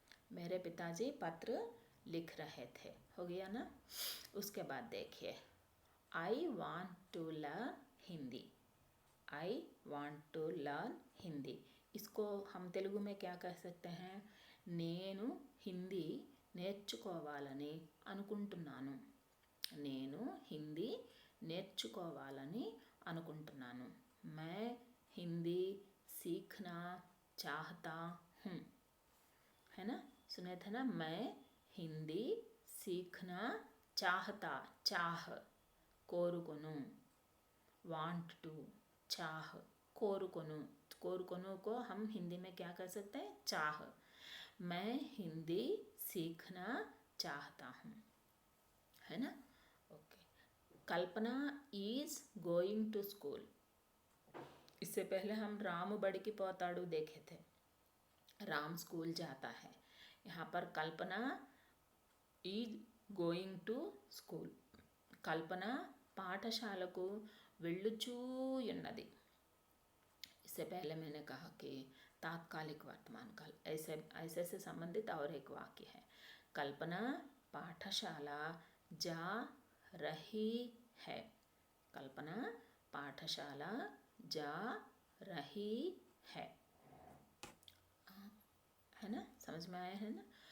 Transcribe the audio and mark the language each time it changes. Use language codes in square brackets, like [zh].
[hi] मेरे पिताजी पत्र लिख रहे थे, हो गया ना। उसके बाद देखिए, [en] I want to learn Hindi, [hi] I want to learn Hindi, इसको हम तेलुगु में क्या कह सकते हैं? [te] నేను హిందీ నేర్చుకోవాలని అనుకుంటున్నాను, నేను హిందీ నేర్చుకోవాలని అనుకుంటున్నాను। [hi] मैं हिंदी सीखना चाहता हूँ, है ना। सुने थे ना, मैं हिंदी सीखना चाहता, चाह कोरुकोनु, [en] want to, [hi] चाह कोरुकोनु, कोरुकोनु को हम हिंदी में क्या कर सकते हैं? चाह। मैं हिंदी सीखना चाहता हूँ, है ना। Okay. [en] Kalpana is going to school, [hi] इससे पहले हम [te] राम बड़की पोताड़ू [hi] देखे थे, राम स्कूल जाता है। यहाँ पर [te] कल्पना [en] is going to school, [te] కల్పన పాఠశాలకు వెళ్ళుచూ ఉన్నది। [hi] इससे पहले मैंने कहा कि तात्कालिक वर्तमान काल, ऐसे से संबंधित और एक वाक्य है, कल्पना पाठशाला जा रही है, कल्पना पाठशाला जा रही है ना। समझ में आया है ना।